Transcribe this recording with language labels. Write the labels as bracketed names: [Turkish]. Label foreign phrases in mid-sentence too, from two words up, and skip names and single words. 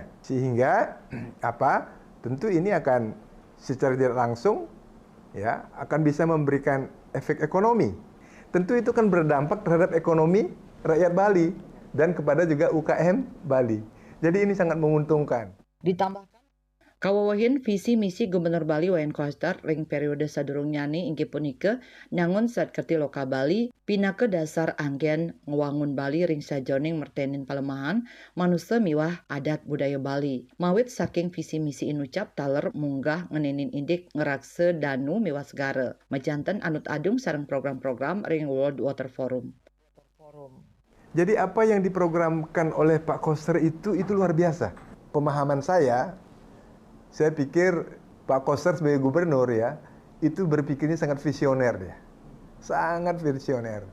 [Indonesian] Sehingga tentu ini akan secara tidak langsung ya akan bisa memberikan efek ekonomi. Tentu itu kan berdampak terhadap ekonomi rakyat Bali dan kepada juga UKM Bali. Jadi ini sangat menguntungkan. [Balinese] Ditambahkan kawawahin visi misi Gubernur Bali Wayan Koster ring periode sadurung nyani inggih punika nyangun saat kerti loka Bali pinaka dasar anggen ngewangun Bali ring sajoning mertenin palemahan manusia miwah adat budaya Bali. Mawit saking visi misi inucap taler munggah ngenenin indik ngerakse danu miwah segara. Majanten anut adung sareng program-program ring World Water Forum. [Indonesian] Jadi apa yang diprogramkan oleh Pak Koster itu luar biasa. Pemahaman saya pikir Pak Koster sebagai gubernur ya, itu berpikirnya sangat visioner ya. Sangat visioner.